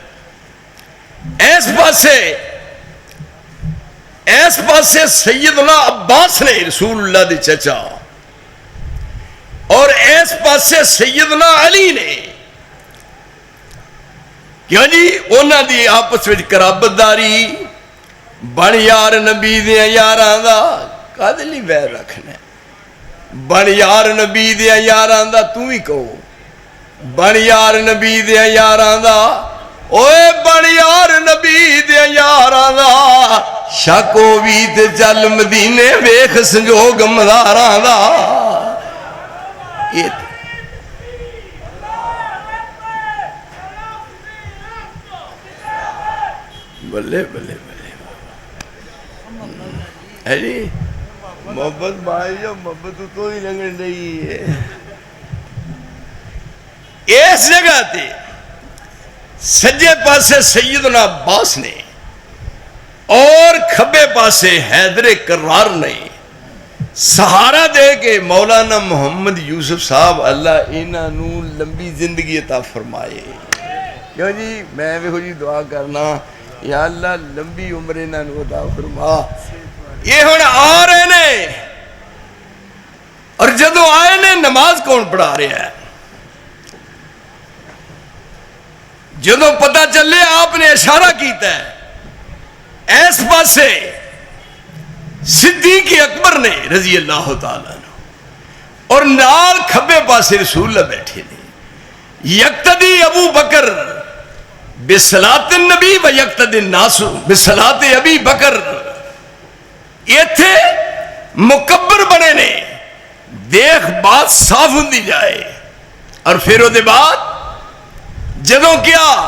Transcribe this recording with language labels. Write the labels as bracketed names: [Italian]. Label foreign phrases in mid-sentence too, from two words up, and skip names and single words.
[Punjabi] اس پاسے سیدنا عباس نے رسول اللہ دے چچا، اور اس پاسے سیدنا علی نے. کیوں جی انہاں دی آپس وچ قرابتداری بن یار نبی دے یاراں دا کدے لئی ویر رکھنا بن یار نبی دے یاراں دا تو ہی کہو بن یار نبی دے یاراں دا اوے بن یار نبی دے یاراں دا شاکو بھی تے چل مدینے ویکھ سنجوگ مزاراں دا یہ بلے بلے بلے ہے جی محبت بھائی جو محبت تو ہی لگن رہی ہے اس جگہ تے سجے پاسے سیدنا عباس نے اور کھبے پاسے حیدر کرار نے سہارا دے کے مولانا محمد یوسف صاحب اللہ انہاں نو لمبی زندگی عطا فرمائے کیوں جی میں بھی ہوئی دعا کرنا یا اللہ لمبی عمر انہاں نو عطا فرما یہ ہن آ رہے نے اور جدو آئے نے نماز کون پڑھا رہا ہے جدو پتہ چلے آپ نے اشارہ کیتا ہے ایس پاسے صدیق اکبر نے [Arabic] رضی اللہ تعالیٰ عنہ [Punjabi] اور نال کھبے پاسے رسول اللہ بیٹھے نے [Arabic] یقتدی ابو بکر بصلاۃ النبی و یقتدی الناس بصلاۃ ابی بکر [Punjabi] یہ تھے مکبر بنے نے دیکھ بات صاف ہوندی جائے اور پھر وہ دے بعد جدوں کیا